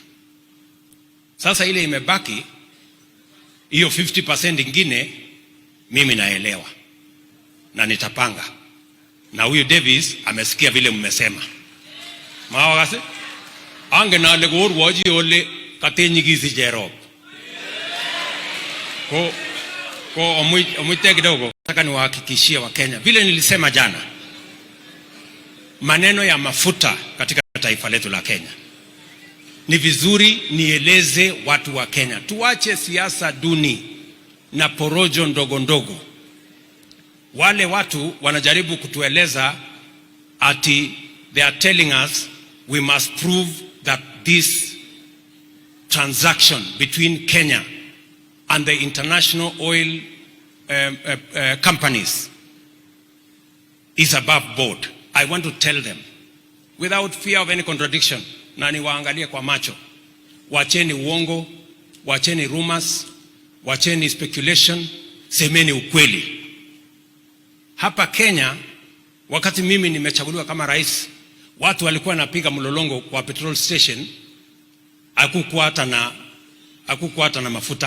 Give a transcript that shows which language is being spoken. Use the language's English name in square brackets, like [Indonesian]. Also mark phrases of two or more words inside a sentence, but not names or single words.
[Swahili] Sasa ile imebaki hiyo 50% ingine, mimi naelewa na nitapanga, na huyu Davis amesikia vile mmesema. [Kalenjin] Mawagase ange na legor waji ole katenyigisi Jerob ko omwite kidogo. [Swahili] Nataka niwahakikishie wa Kenya, vile nilisema jana, maneno ya mafuta katika taifa letu la Kenya ni vizuri nieleze watu wa Kenya, tuache siasa duni na porojo ndogo ndogo. Wale watu wanajaribu kutueleza ati [English] they are telling us we must prove that this transaction between Kenya and the international oil companies is above board. I want to tell them without fear of any contradiction, [Swahili] na niwaangalie kwa macho, wacheni uongo, wacheni rumors, wacheni speculation, semeni ukweli. Hapa Kenya, wakati mimi nimechaguliwa kama rais, watu walikuwa napiga mlolongo kwa petrol station, hakukuwa hata na mafuta.